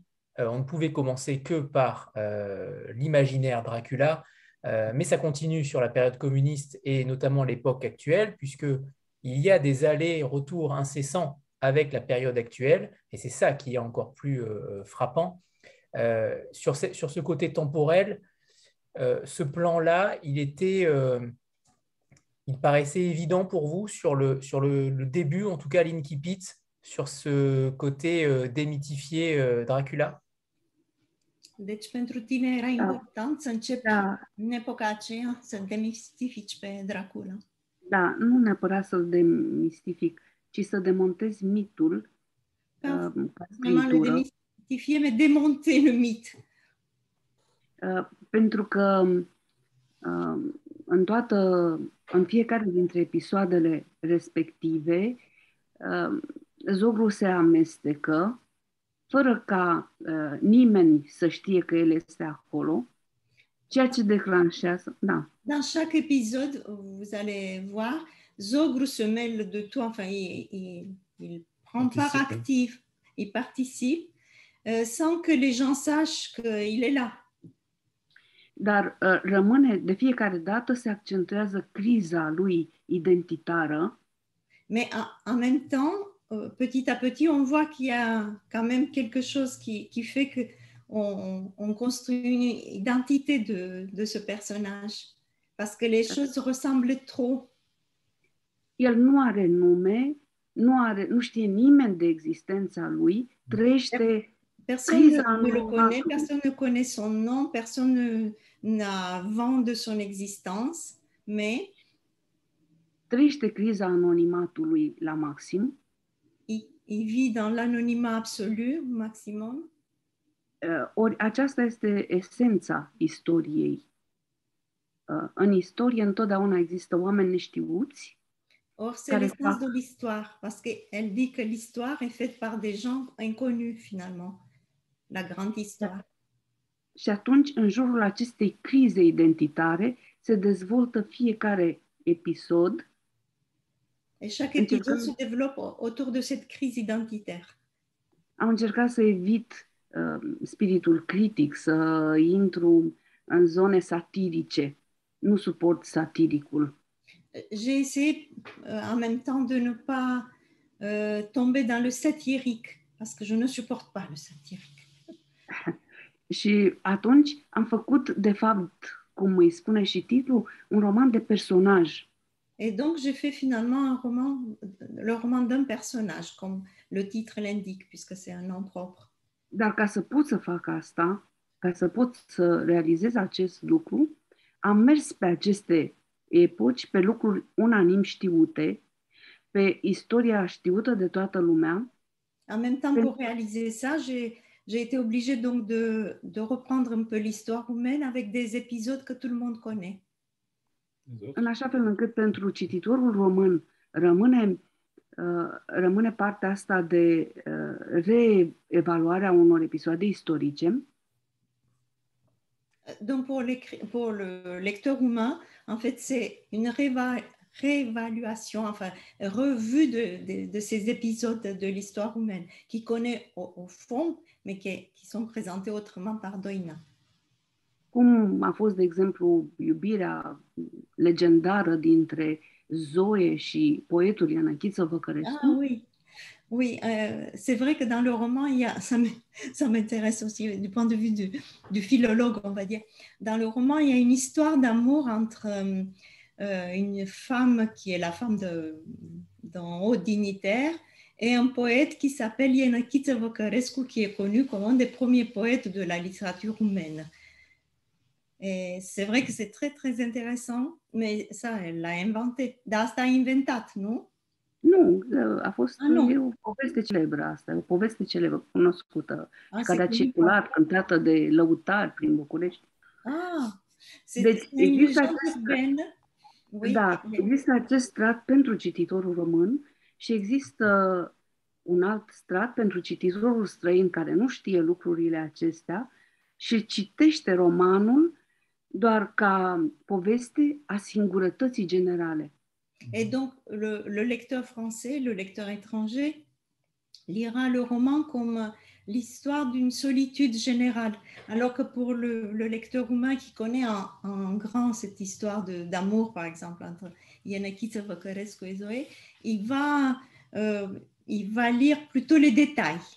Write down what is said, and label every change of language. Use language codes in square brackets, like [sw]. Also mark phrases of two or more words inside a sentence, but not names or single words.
[fr] On ne pouvait commencer que par l'imaginaire Dracula, mais ça continue sur la période communiste et notamment l'époque actuelle, puisqu'il y a des allers-retours incessants avec la période actuelle, et c'est ça qui est encore plus frappant. Sur ce côté temporel, ce plan-là, il paraissait évident pour vous sur le début, en tout cas l'Incipit, sur ce côté démythifier Dracula? [ro] Deci pentru tine era important să începi în epoca aceea să demistifici pe Dracula. Da, nu neapărat să-l demistific, ci să demontezi mitul ca scriitură. [fr] Démystifier, mais démonter le mythe. [ro] Pentru că în fiecare dintre episoadele respective, Zogru se amestecă fără ca nimeni să știe că el este acolo, ceea ce declanșează, da. [fr] Dans chaque épisode, vous allez voir, Zogru se mêle de tout, enfin, il prend part active, il participe, sans que les gens sachent qu'il est là. [ro] Dar rămâne, de fiecare dată se accentuează criza lui identitară. [fr] Mais en même temps, petit à petit, on voit qu'il y a quand même quelque chose qui fait qu'on construit une identité de ce personnage, parce que les choses ressemblent trop. [ro] El nu are nume, nu știe nimeni de existența lui, trăiește [fr] Personne ne le connaît, personne ne connaît son nom, personne n'a vent de son existence, mais [ro] trăiește criza anonimatului la maxim. [fr] Il vit dans l'anonymat absolu, maximum. [ro] Ori aceasta este esența istoriei. În istorie întotdeauna există oameni neștiuți. [fr] Or, c'est l'essence de l'histoire, parce qu'elle dit que l'histoire est faite par des gens inconnus, finalement. La grande histoire. [ro] Și atunci, în jurul acestei crize identitare, se dezvoltă fiecare episod. [fr] Et chaque épisode se développe autour de cette crise identitaire. [ro] Am încercat să evit spiritul critic, să intru în zone satirice. Nu suport satiricul. [fr] J'ai essayé en même temps de ne pas tomber dans le satirique, parce que je ne supporte pas le satirique. [ro] Și atunci am făcut, de fapt, cum îi spune și titlul, un roman de personaj. [fr] Et donc, j'ai fait finalement le roman d'un personnage, comme le titre l'indique, puisque c'est un nom propre. [ro] Dar ca să pot să fac asta, ca să pot să realizez acest lucru, am mers pe aceste epoci, pe lucruri unanim știute, pe istoria știută de toată lumea. [fr] En même temps, pour réaliser ça, j'ai été obligée donc de reprendre un peu l'histoire roumaine avec des épisodes que tout le monde connaît. [ro] În așa fel încât pentru cititorul român rămâne partea asta de reevaluare a unor episoade istorice. [fr] Donc pour le lecteur roumain, en fait, c'est une réévaluation, enfin, revue de ces épisodes de l'histoire roumaine, qui connaît au fond, mais qui sont présentés autrement par Doina. [ro] Cum a fost, de exemplu, iubirea legendară dintre Zoe și poetul Ianachit Văcărescu. [fr] Ah oui, Oui, c'est vrai que dans le roman, ça m'intéresse aussi du point de vue du philologue, on va dire. Dans le roman, il y a une histoire d'amour entre une femme qui est la femme d'un haut dignitaire et un poète qui s'appelle Ienăchiță Văcărescu, qui est connu comme un des premiers poètes de la littérature roumaine. Et c'est vrai que c'est très, très intéressant, mais ça, elle l'a inventé. [ro] Dar asta a inventat, nu? Nu, a fost nu. e o poveste celebră asta, o poveste celebră, cunoscută, și care a [fr] c'est connu. [ro] circulat, cântată de lăutari prin București. [fr] Deci une légende urbaine. Oui. [ro] Da, există acest strat pentru cititorul român și există un alt strat pentru cititorul străin care nu știe lucrurile acestea și citește romanul doar ca poveste a singurătății generale. [fr] Et donc, le lecteur français, le lecteur étranger, lira le roman comme l'histoire d'une solitude générale. Alors que pour le lecteur roumain qui connaît en grand cette histoire d'amour, par exemple, entre Ienăchiță Văcărescu et Zoé, il va lire plutôt les détails.